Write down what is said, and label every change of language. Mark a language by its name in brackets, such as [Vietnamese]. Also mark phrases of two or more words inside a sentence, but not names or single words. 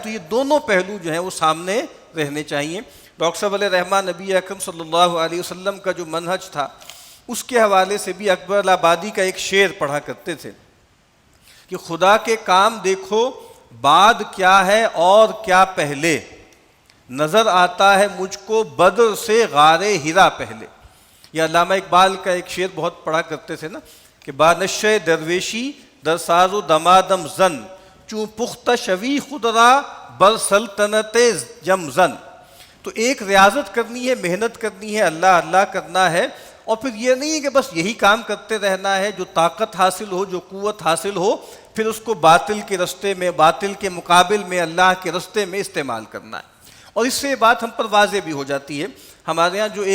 [Urdu] تو یہ دونوں پہلو جو ہیں وہ سامنے رہنے چاہیے۔ ڈاکٹر صاحب علیہ رحمٰن نبی اکرم [Arabic] صلی اللہ علیہ وسلم [Urdu] کا جو منہج تھا اس کے حوالے سے بھی اکبر الآبادی کا ایک شعر پڑھا کرتے تھے کہ خدا کے کام دیکھو بعد کیا ہے اور کیا پہلے، نظر آتا ہے مجھ کو بدر سے غار ہرا پہلے۔ یہ علامہ اقبال کا ایک شعر بہت پڑھا کرتے تھے نا کہ [Persian] بانشہ درویشی در ساز و دمادم زن، چوں پختہ شوی خدرا بر سلطنت جمزن۔ [Urdu] تو ایک ریاضت کرنی ہے، محنت کرنی ہے، اللہ اللہ کرنا ہے، اور پھر یہ نہیں ہے کہ بس یہی کام کرتے رہنا ہے، جو طاقت حاصل ہو، جو قوت حاصل ہو، پھر اس کو باطل کے رستے میں، باطل کے مقابل میں اللہ کے رستے میں استعمال کرنا ہے۔ اور اس سے یہ بات ہم پر واضح بھی ہو جاتی ہے۔